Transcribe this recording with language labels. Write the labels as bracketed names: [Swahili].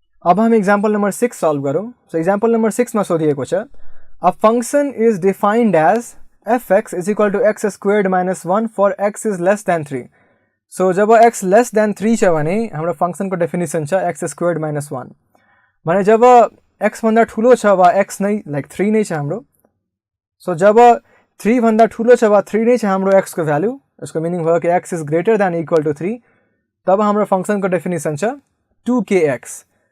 [Nepali] अब हामी example number 6 solve गरौँ. [English] So example number 6 [Nepali] मा सोधिएको छ, [English] a function is defined as fx is equal to x squared minus 1 for x is less than 3. [Nepali] So job x less than 3 छ भने हाम्रो फंक्शनको definition छ x squared minus 1. भने जब x भन्दा ठुलो छ वा x नै लाइक 3 नै छ हाम्रो. So जब 3 भन्दा ठुलो छ वा 3 नै छ हाम्रो x को भ्यालु, यसको मिनिङ भयो कि [English] x is greater than equal to 3, [Nepali] तब हाम्रो फंक्शनको डेफिनेसन छ 2kx.